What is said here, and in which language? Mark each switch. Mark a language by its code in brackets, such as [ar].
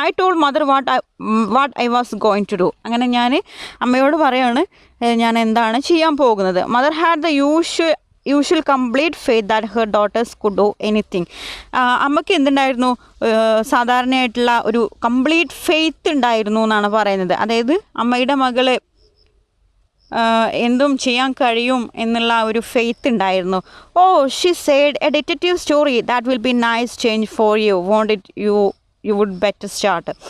[en] I told mother what I was going to do. [ml] അങ്ങനെ ഞാൻ അമ്മയോട് പറയാണ് ഞാൻ എന്താണ് ചെയ്യാൻ പോകുന്നത്. [en] Mother had the usual complete faith that her daughters could do anything. [ml] അമ്മയ്ക്ക് എന്തുണ്ടായിരുന്നു, സാധാരണയായിട്ടുള്ള ഒരു കംപ്ലീറ്റ് ഫെയ്ത്ത് ഉണ്ടായിരുന്നു എന്നാണ് പറയുന്നത്. അതായത് അമ്മയുടെ മകള് എന്തും ചെയ്യാൻ കഴിയും എന്നുള്ള ഒരു ഫെയ്ത്ത് ഉണ്ടായിരുന്നു. [en] Oh she said a detective story that will be nice change for you won't it you would better start.